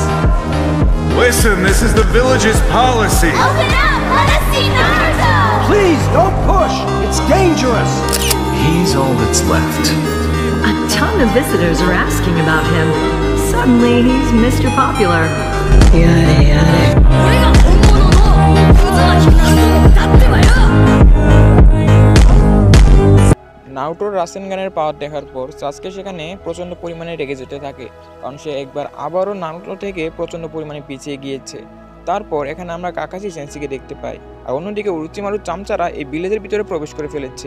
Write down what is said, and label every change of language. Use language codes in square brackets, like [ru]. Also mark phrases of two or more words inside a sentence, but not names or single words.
[en] Listen, this is the village's policy. Open up! Let us see Naruto! Please, don't push. It's dangerous. He's all that's left. A ton of visitors are asking about him. Suddenly, he's Mr. Popular. Yada yada. [ja] これが本物のクズは君だってばよ [bn] নারুটোর রাসেনগানের পাওয়ার দেখার পর সাসকে সেখানে প্রচণ্ড পরিমাণে রেগে যেতে থাকে, কারণ সে একবার আবারও নারুটো থেকে প্রচণ্ড পরিমাণে পিছিয়ে গিয়েছে। তারপর এখানে আমরা কাকাশি সেন্সিকে দেখতে পাই, আর অন্যদিকে উরুচিমারুর চামচারা এই ভিলেজের ভিতরে প্রবেশ করে ফেলেছে।